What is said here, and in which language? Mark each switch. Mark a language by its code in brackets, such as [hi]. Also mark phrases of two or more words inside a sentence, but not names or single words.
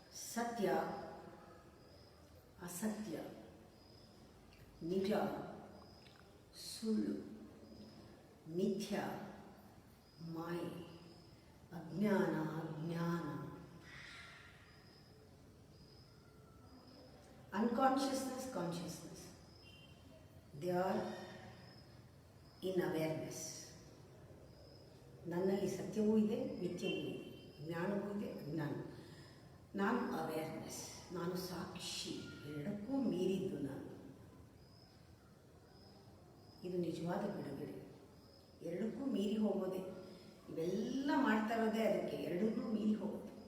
[kn] ಸತ್ಯ ಅಸತ್ಯ, ನಿಜ ಸುಳ್ಳು, ಮಿಥ್ಯ ಮಾಯೆ, ಅಜ್ಞಾನ ಜ್ಞಾನ, [en] unconsciousness, consciousness. They are in awareness. [kn] ನನ್ನಲ್ಲಿ ಸತ್ಯವೂ ಇದೆ, ಮಿಥ್ಯವೂ ಇದೆ, ಜ್ಞಾನವೂ ಇದೆ, ಅಜ್ಞಾನ. ನಾನು ಅವೇರ್ನೆಸ್, ನಾನು ಸಾಕ್ಷಿ, ಎರಡಕ್ಕೂ ಮೀರಿದ್ದು ನಾನು. ಇದು ನಿಜವಾದ ಬಿಡುಗಡೆ. ಎರಡಕ್ಕೂ ಮೀರಿ ಹೋಗೋದೆ, ಇವೆಲ್ಲ ಮಾಡ್ತಾ ಇರೋದೇ ಅದಕ್ಕೆ, ಎರಡನ್ನೂ ಮೀರಿ ಹೋಗೋದು.